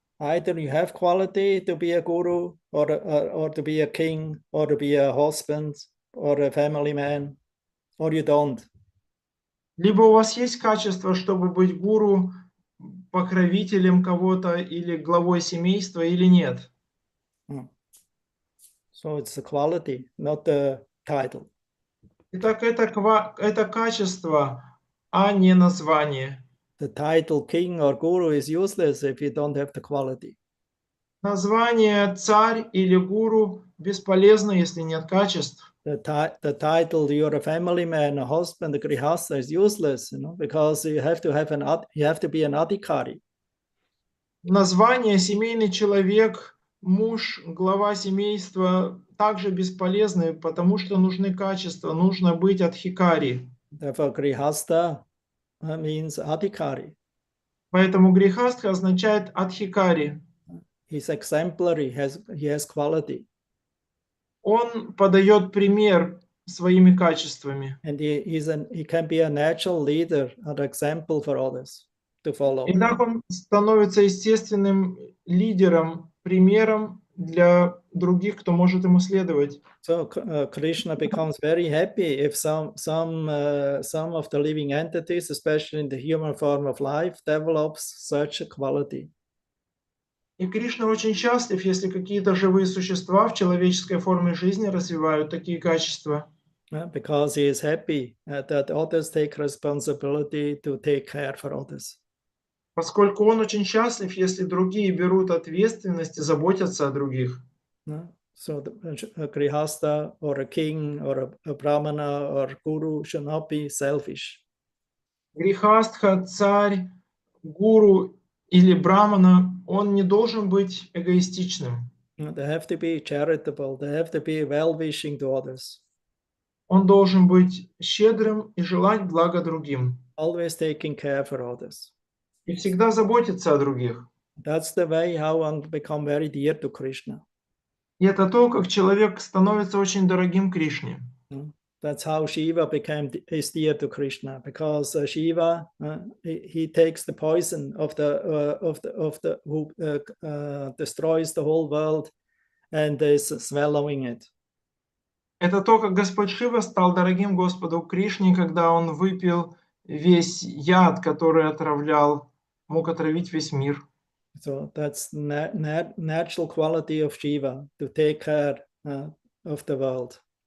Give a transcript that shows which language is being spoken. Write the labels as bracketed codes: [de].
[en] Either you have quality to be a guru or to be a king or to be a husband or a family man, or you don't. [ru] Либо у вас есть качество, чтобы быть гуру, покровителем кого-то или главой семейства, или нет. [en] So it's the quality, not the title. [ru] Итак, это качество, а не название. [en] The title king or guru is useless if you don't have the quality. [ru] Название царь или гуру бесполезно, если нет качеств. [en] The title you're a family man, a husband, a grihastha is useless, because you have to be an adhikari. [ru] Название семейный человек, муж, глава семейства также бесполезны, потому что нужны качества, нужно быть адхикари. [en] Therefore, grihastha means adhikari. [ru] Поэтому грехастха означает адхикари. [en] He's exemplary, he has quality. [ru] Он подает пример своими качествами. [en] And he can be a natural leader, an example for others to follow. [ru] И так он становится естественным лидером, примером для других, кто может ему следовать. [en] So Krishna becomes very happy if some of the living entities, especially in the human form of life, develops such a quality. [ru] И Кришна очень счастлив, если какие-то живые существа в человеческой форме жизни развивают такие качества. [en] Because he is happy that others take responsibility to take care for others. [ru] Поскольку он очень счастлив, если другие берут ответственность и заботятся о других. [en] So a grihastha or a king or a brahmana or guru should not be selfish. [ru] Грихастха, царь, гуру или брамана, он не должен быть эгоистичным. [en] They have to be charitable. They have to be well-wishing to others. [ru] Он должен быть щедрым и желать блага другим. [en] Always taking care for others. [ru] И всегда заботиться о других. [en] That's the way how one become very dear to Krishna. [ru] И это то, как человек становится очень дорогим Кришне. [en] That's how Shiva is dear to Krishna, because Shiva he takes the poison of the who destroys the whole world and is swallowing it. [ru] Это то, как Господь Шива стал дорогим Господу Кришне, когда он выпил весь яд, который мог отравить весь мир. [en] So that's natural quality of Shiva, to take care of the world.